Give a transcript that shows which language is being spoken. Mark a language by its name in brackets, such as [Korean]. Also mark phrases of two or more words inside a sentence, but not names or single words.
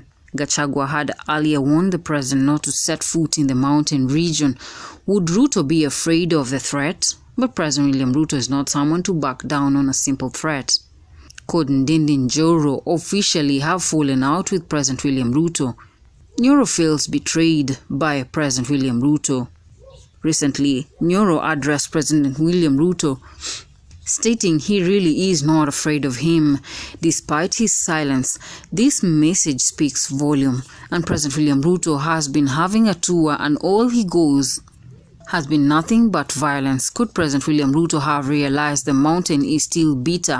[English] Gachagua had earlier warned the president not to set foot in the mountain region. Would Ruto be afraid of the threat? But President William Ruto is not someone to back down on a simple threat. Could Ndindi Nyoro officially have fallen out with President William Ruto? Nyoro feels betrayed by President William Ruto. Recently, Nyoro addressed President William Ruto, stating he really is not afraid of him, despite his silence. This message speaks volume, and President William Ruto has been having a tour and all he goes has been nothing but violence. Could President William Ruto have realized the mountain is still bitter?